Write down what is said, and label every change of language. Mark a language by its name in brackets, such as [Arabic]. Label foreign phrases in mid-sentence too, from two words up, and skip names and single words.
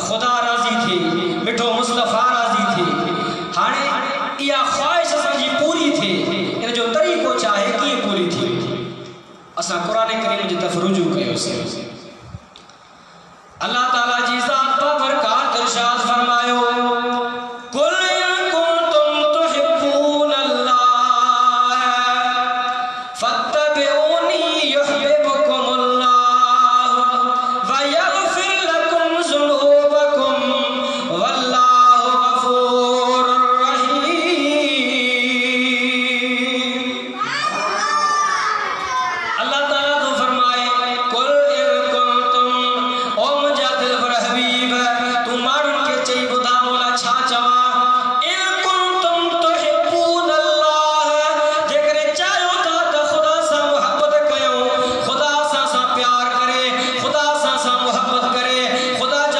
[Sindhi] ख़ुदा राज़ी थिए मिठो मुस्तफ़ा राज़ी थिए हाणे इहा ख्वाहिश असांजी पूरी थिए इन जो तरीक़ो छा आहे कीअं पूरी थी असां क़ुरान करीम जी तरफ़ रुजू कयोसीं अल्लाह ताला जी ज़ात बाबरकात इरशाद फरमायो [Arabic] قل إن كنتم تحبون الله فاتبعوني يحببكم الله ويغفر لكم ذنوبكم والله غفور رحيم. [Sindhi] अल्लाह ताला तो फरमाए [Arabic] قل إن كنتم [Sindhi] ओ मुंहिंजा दिलबर हबीब तू माण्हुनि खे चई ॿुधा मोला छा चवां [Arabic] إن كنتم تحبون الله [Sindhi] जेकॾहिं चाहियो था त ख़ुदा सां मुहबत कयूं ख़ुदा सां प्यार करे ख़ुदा सां मुहबत करे ख़ुदा जा